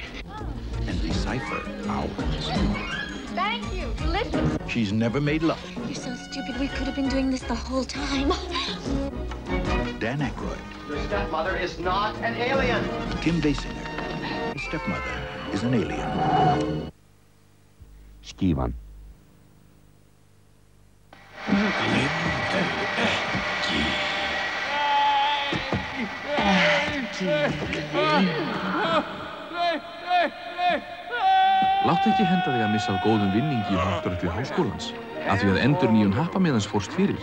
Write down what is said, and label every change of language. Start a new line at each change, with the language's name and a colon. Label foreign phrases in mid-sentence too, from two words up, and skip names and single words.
English: And decipher ours. Thank you. Delicious. She's never made love. You're so stupid. We could have been doing this the whole time. Dan Aykroyd. Your stepmother is not an alien. Kim Basinger. His stepmother is an alien. Skífan.
Icelandic: Láttu ekki henda þig að missa af góðum vinningi í Háskólarétti Háskólans, af því að endurnýjun happamiðans fórst fyrir.